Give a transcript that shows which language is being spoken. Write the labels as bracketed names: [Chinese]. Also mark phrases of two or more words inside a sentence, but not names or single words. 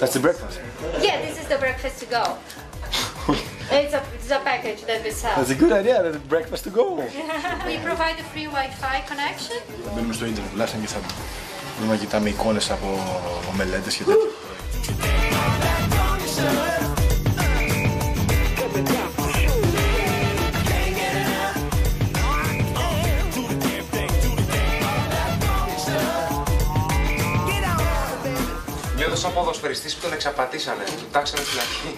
[English] That's the breakfast. Yeah, this is the breakfast to go. It's a package that we sell. That's a good idea, the breakfast to go. We provide a free Wi-Fi connection. [Greek] Θα μπαίνουμε στο ίντερνετ τουλάχιστον και θα δούμε να κοιτάμε εικόνες από μελέτες και τέτοια. Νιώθω σαν ποδοσφαιριστής που τον εξαπατήσανε, του τάξανε φυλακή.